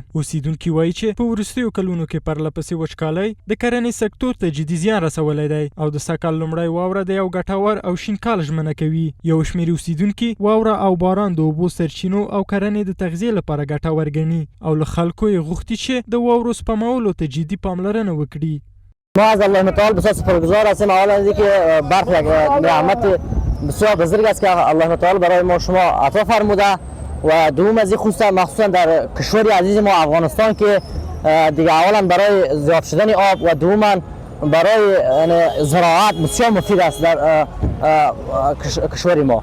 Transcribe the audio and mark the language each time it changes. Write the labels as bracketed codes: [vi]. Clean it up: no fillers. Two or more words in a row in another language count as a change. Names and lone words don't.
[ps] اوسیدونکي وایي چې په وروستیو کلونو کې پرله پسې وچکالۍ د کرنې سکتور ته جدي زیان رسولی دی او د سږکال لومړی واوره د یو ګټور او شین کال ژمنه کوي. یو شمېر اوسیدونکي واوره او باران د اوبو سرچینو او کرنې د تغذیې لپاره ګټور ګڼي او له خلکو یې غوښتي چې د واورو سپمولو ته جدی پاملرنه وکړي. [fa] ما از الله تعالی بسیار سپاسگزار هستیم اولا از اینکه برخی یک نعمت بسیار بزرگ است که الله تعالی برای ما شما عطا فرموده و دوم از این خصوصا در کشور عزیز ما افغانستان که دیگه اولا برای زیاد شدن آب و دوما برای زراعت بسیار مفید است در کشور ما.